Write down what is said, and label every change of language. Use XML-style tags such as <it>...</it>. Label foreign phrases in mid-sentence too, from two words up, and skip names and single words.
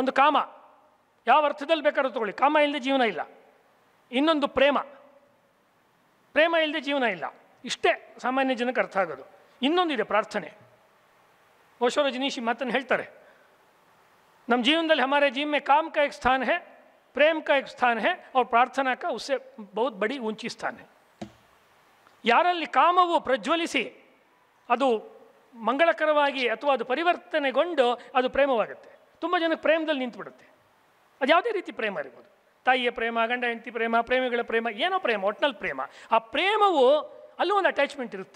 <kn>ಒಂದು ಕಾಮ, ಯಾವ ಅರ್ಥದಲ್ಲಿ ಬೇಕಾದ್ರೂ ತಗೊಳ್ಳಿ. ಕಾಮ ಇಲ್ಲದೆ ಜೀವನ ಇಲ್ಲ. ಇನ್ನೊಂದು ಪ್ರೇಮ, ಪ್ರೇಮ ಇಲ್ಲದೆ ಜೀವನ ಇಲ್ಲ. ಇಷ್ಟೇ ಸಾಮಾನ್ಯ ಜನಕ್ಕೆ ಅರ್ಥ ಆಗೋದು. ಇನ್ನೊಂದಿದೆ ಪ್ರಾರ್ಥನೆ. ಓಶೋ ರಜನೀಶಿ ಮಾತನ್ನು ಹೇಳ್ತಾರೆ, ನಮ್ಮ ಜೀವನದಲ್ಲಿ</kn> <hi>हमारे जीवन में काम का एक स्थान है, प्रेम का एक स्थान है और प्रार्थना का उससे बहुत बड़ी ऊंची स्थान है.</hi> <kn>ಯಾರಲ್ಲಿ ಕಾಮವು ಪ್ರಜ್ವಲಿಸಿ ಅದು ಮಂಗಳಕರವಾಗಿ ಅಥವಾ ಅದು ಪರಿವರ್ತನೆಗೊಂಡು ಅದು ಪ್ರೇಮವಾಗುತ್ತೆ. ತುಂಬ ಜನಕ್ಕೆ ಪ್ರೇಮದಲ್ಲಿ ನಿಂತುಬಿಡುತ್ತೆ. ಅದು ಯಾವುದೇ ರೀತಿ ಪ್ರೇಮ ಇರ್ಬೋದು, ತಾಯಿಯ ಪ್ರೇಮ, ಗಂಡ ಹೆಂಡತಿ ಪ್ರೇಮ, ಪ್ರೇಮಿಗಳ ಪ್ರೇಮ, ಏನೋ ಪ್ರೇಮ, ಒಟ್ಟಿನಲ್ಲಿ ಪ್ರೇಮ. ಆ ಪ್ರೇಮವು ಅಲ್ಲೂ ಒಂದು ಅಟ್ಯಾಚ್ಮೆಂಟ್ ಇರುತ್ತೆ.</kn>